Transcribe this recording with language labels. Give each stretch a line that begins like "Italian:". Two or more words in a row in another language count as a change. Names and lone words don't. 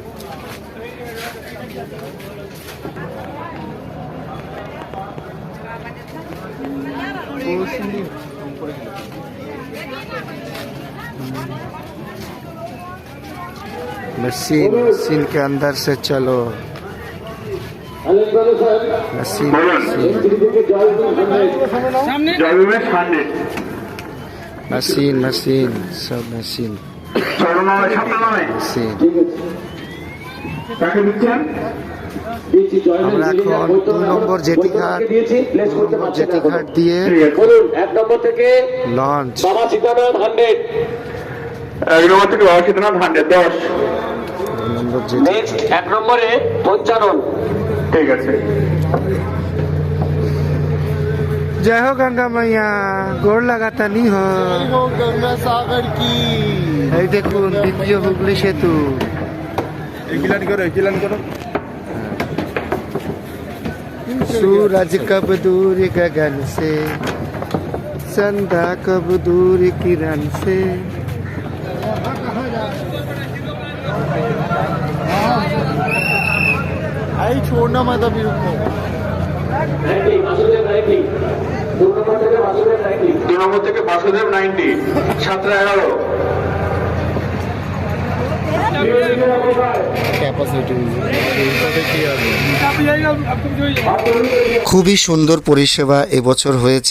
Hindi: मशीन के अंदर से चलो। मशीन मशीन सब मशीन।
Bangla: আমরা এখন 2 নম্বর জেটি ঘাট দিয়ে লঞ্চ। 1 নম্বর থেকে বাবা সীতানাথ 10 নম্বর জেটি 1 নম্বরে 55। ঠিক আছে।
Hindi: जय हो गंगा मैया, गोर लगाता नहीं हो। गंगा सागर की
Bangla: এই দেখুন দ্বিতীয় হুগলি সেতু। एगिलान करो
Hindi: सूरज कब दूर गगन से, चंदा कब दूर किरण से। आई छोड़ना मत अभी, रुको।
Bangla: 2 নম্বর থেকে বাসুদেব 90 711। খুবই সুন্দর পরিষেবা এবছর হয়েছে।